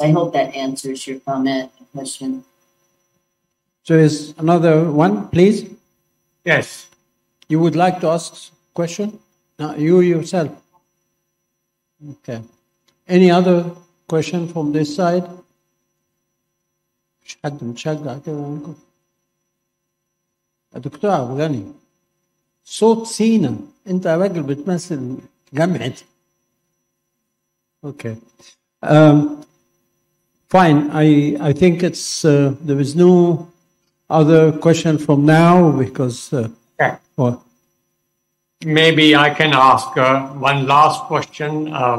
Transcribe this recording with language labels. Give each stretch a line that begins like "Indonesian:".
English: I hope that answers your comment and question. So is another one, please? Yes. You would like to ask a question? No, you yourself. Okay. Any other question from this side?
Arabic: مش حد متشجع كده منكم؟ دكتور عبد الغني، صوت سينا، انت راجل بتمثل جامعة.
English: Okay. Fine. I think it's there is no other question from now because. Well, maybe I can ask one last question.